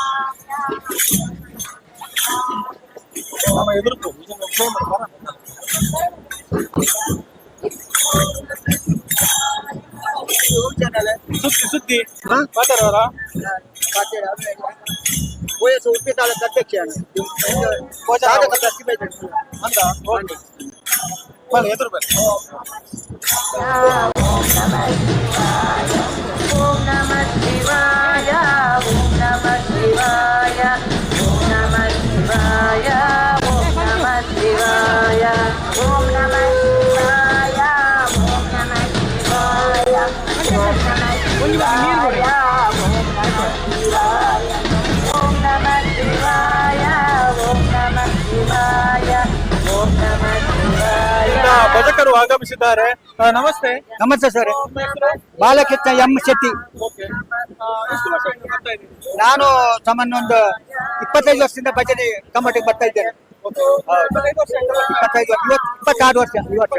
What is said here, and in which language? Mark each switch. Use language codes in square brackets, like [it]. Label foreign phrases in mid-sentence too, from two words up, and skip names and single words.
[kn] ಸುದ್ದಿ ಮಾತಾಡೋರ ವಯಸ್ಸು ಉಡುಪಿ ತಾಲೂಕು ಅಧ್ಯಕ್ಷ ಎದುರು ಬನ್ನಿ. [sa] ಓಂ ನಮಃ ಶಿವಾಯ ಓಂ ನಮಃ ಶಿವಾಯ ಓಂ ನಮಃ ಶಿವಾಯ ಓಂ ನಮಃ ಶಿವಾಯ ಓಂ ನಮಃ ಶಿವಾಯ ಓಂ ನಮಃ ಶಿವಾಯ ಓಂ ನಮಃ ಶಿವಾಯ ಓಂ ನಮಃ ಶಿವಾಯ ಓಂ ನಮಃ ಶಿವಾಯ ಓಂ ನಮಃ ಶಿವಾಯ. [kn] ಭಜಕರು ಆಗಮಿಸಿದ್ದಾರೆ. ನಮಸ್ತೆ. ನಮಸ್ತೆ ಸರ್. ಬಾಲಕೃಷ್ಣ ಎಂ ಶೆಟ್ಟಿ. ನಾನು ಸಾಮಾನ್ಯ ಒಂದು 25 ವರ್ಷದಿಂದ ಭಜನೆ ಕಮ್ಮಟಿಗೆ ಬರ್ತಾ ಇದ್ದೇನೆ. 26 ವರ್ಷ ಈ ವರ್ಷ